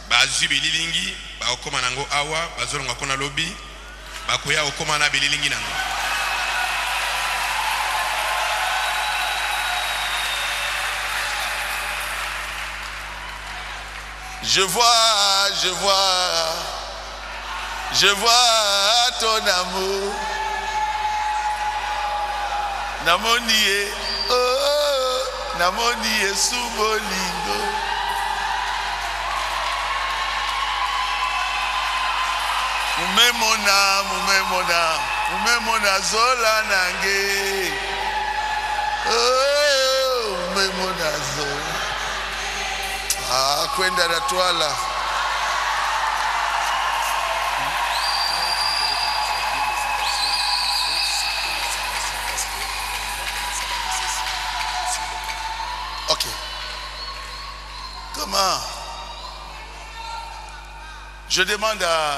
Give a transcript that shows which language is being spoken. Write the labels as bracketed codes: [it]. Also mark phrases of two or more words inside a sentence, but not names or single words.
[fr] Je vois ton amour. [ln] Namonie, oh, namonie subolingo. [kg] Mumemona zola nange. Oh, mumemona zola. Ah, kwenda na twala. [fr] Ok. Comment? Je demande à...